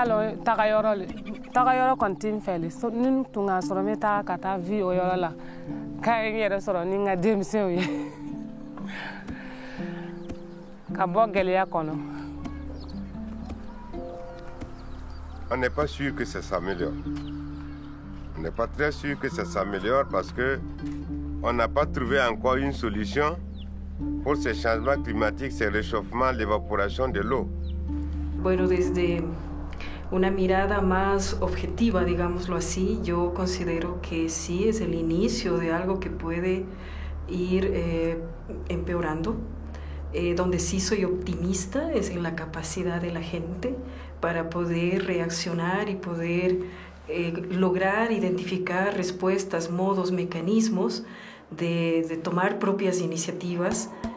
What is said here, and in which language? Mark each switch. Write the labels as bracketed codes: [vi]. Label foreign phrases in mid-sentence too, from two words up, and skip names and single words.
[bm] lɔn tagayɔrɔ kɔni tɛ n fɛ le ni tun k'a sɔrɔ n bɛ taga ka taa vi o yɔrɔ la k'a ye n yɛrɛ sɔrɔ ni n ka denmisɛnw ye ka bɔ gɛlɛya kɔnɔ. [fr] On n'est pas sûr que ça s'améliore. On n'est pas très sûr que ça s'améliore parce que on n'a pas trouvé encore une solution pour ces changements climatiques, ces réchauffements, l'évaporation de l'eau. [es] Bueno, desde una mirada más objetiva, digámoslo así, yo considero que sí es el inicio de algo que puede ir empeorando. Donde sí soy optimista es en la capacidad de la gente para poder reaccionar y poder lograr identificar respuestas, modos, mecanismos de tomar propias iniciativas.